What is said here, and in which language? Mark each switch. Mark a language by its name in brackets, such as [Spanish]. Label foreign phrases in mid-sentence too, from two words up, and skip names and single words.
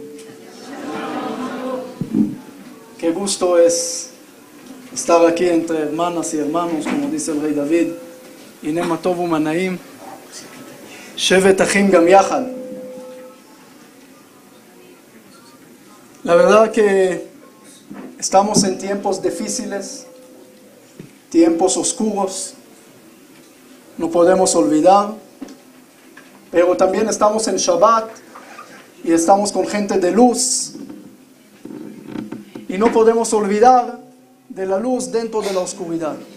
[Spanish] Qué gusto es estar aquí entre hermanas y hermanos, como dice el rey David. [Hebrew] Hine ma tov u'ma na'im, shevet achim gam yachad. [Spanish] La verdad que estamos en tiempos difíciles, tiempos oscuros, no podemos olvidar, pero también estamos en Shabbat y estamos con gente de luz y no podemos olvidar de la luz dentro de la oscuridad.